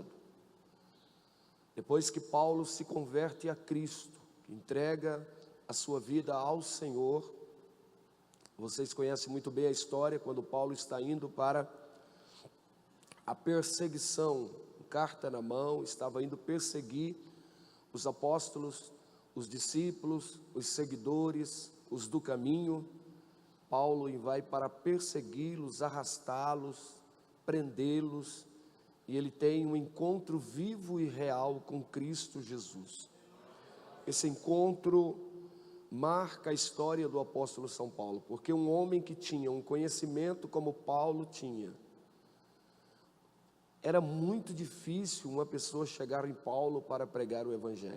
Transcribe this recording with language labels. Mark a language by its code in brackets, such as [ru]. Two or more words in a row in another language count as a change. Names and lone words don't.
[pt] Depois que Paulo se converte a Cristo, entrega a sua vida ao Senhor, vocês conhecem muito bem a história, quando Paulo está indo para a perseguição, carta na mão, estava indo perseguir os apóstolos, os discípulos, os seguidores, os do caminho. Paulo vai para persegui-los, arrastá-los, prendê-los, e ele tem um encontro vivo e real com Cristo Jesus. Esse encontro marca a história do apóstolo São Paulo, porque um homem que tinha um conhecimento como Paulo tinha, era muito difícil uma pessoa chegar em Paulo para pregar o evangelho.